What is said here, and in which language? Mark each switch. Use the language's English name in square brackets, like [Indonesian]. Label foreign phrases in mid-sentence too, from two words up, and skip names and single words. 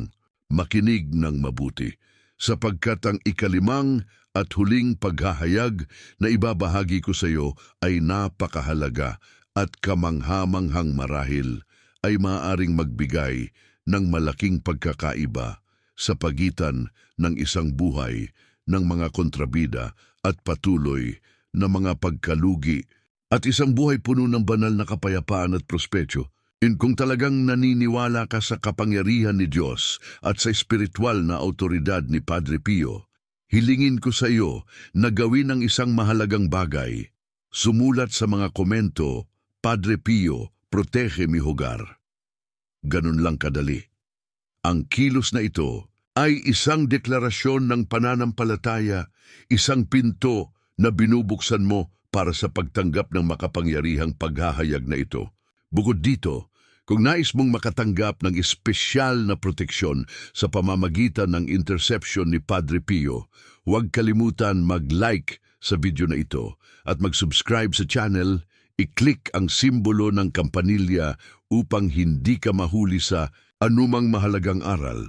[Filipino] Makinig ng mabuti, sapagkat ang 5 at huling paghahayag na ibabahagi ko sa iyo ay napakahalaga at kamanghamanghang marahil ay maaaring magbigay ng malaking pagkakaiba sa pagitan ng isang buhay ng mga kontrabida at patuloy na mga pagkalugi at isang buhay puno ng banal na kapayapaan at prospetsyo. Kung talagang naniniwala ka sa kapangyarihan ni Diyos at sa espiritual na autoridad ni Padre Pio, hilingin ko sa iyo na gawin ang isang mahalagang bagay. Sumulat sa mga komento, [Spanish] Padre Pio, protege mi hogar. [Filipino] Ganun lang kadali. Ang kilos na ito ay isang deklarasyon ng pananampalataya, isang pinto na binubuksan mo para sa pagtanggap ng makapangyarihang paghahayag na ito. Bukod dito, kung nais mong makatanggap ng espesyal na proteksyon sa pamamagitan ng interception ni Padre Pio, huwag kalimutan mag-like sa video na ito at mag-subscribe sa channel, i-click ang simbolo ng kampanilya upang hindi ka mahuli sa anumang mahalagang aral.